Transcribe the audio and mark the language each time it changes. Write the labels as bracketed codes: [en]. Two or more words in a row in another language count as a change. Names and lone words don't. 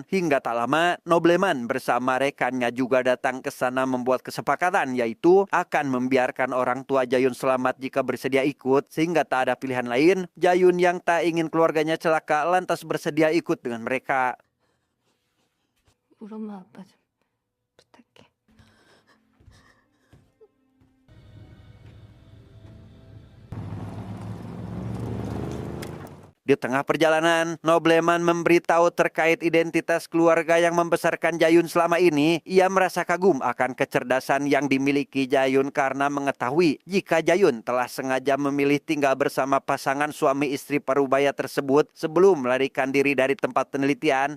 [id] Hingga tak lama, Nobleman bersama rekannya juga datang ke sana membuat kesepakatan, yaitu akan membiarkan orang tua Jayun selamat jika bersedia ikut. Sehingga tak ada pilihan lain, Jayun yang tak ingin keluarganya celaka lantas bersedia ikut dengan mereka. [ko] 우리 엄마 아빠 좀 부탁해. [id] Di tengah perjalanan, Nobleman memberitahu terkait identitas keluarga yang membesarkan Jayun selama ini. Ia merasa kagum akan kecerdasan yang dimiliki Jayun karena mengetahui jika Jayun telah sengaja memilih tinggal bersama pasangan suami istri parubaya tersebut sebelum melarikan diri dari tempat penelitian.